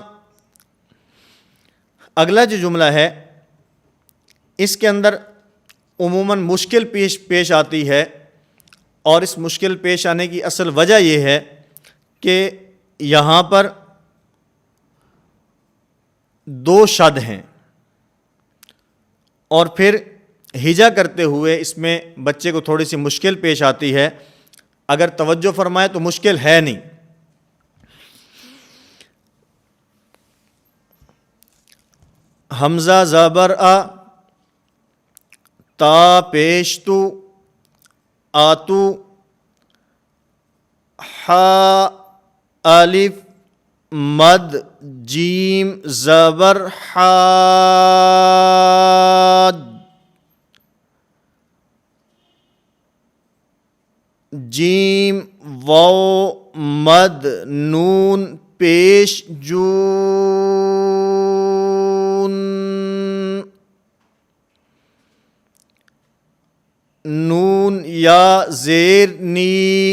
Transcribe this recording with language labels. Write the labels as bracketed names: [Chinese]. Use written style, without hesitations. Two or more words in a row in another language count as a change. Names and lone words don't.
[Urdu] اگلا جو جملہ ہے اس کے اندر عموماً مشکل پیش آتی ہے، اور اس مشکل پیش آنے کی اصل وجہ یہ ہے کہ یہاں پر دو شد ہیں، اور پھر ہجا کرتے ہوئے اس میں بچے کو تھوڑی سی مشکل پیش آتی ہے۔ اگر توجہ فرمائے تو مشکل ہے نہیں۔ حمزہ زبر آ، تا پیش تو، آتو، حا الف مد جیم زبر حاج، جیم واو مد نون پیش جون، نون یا زیر نی،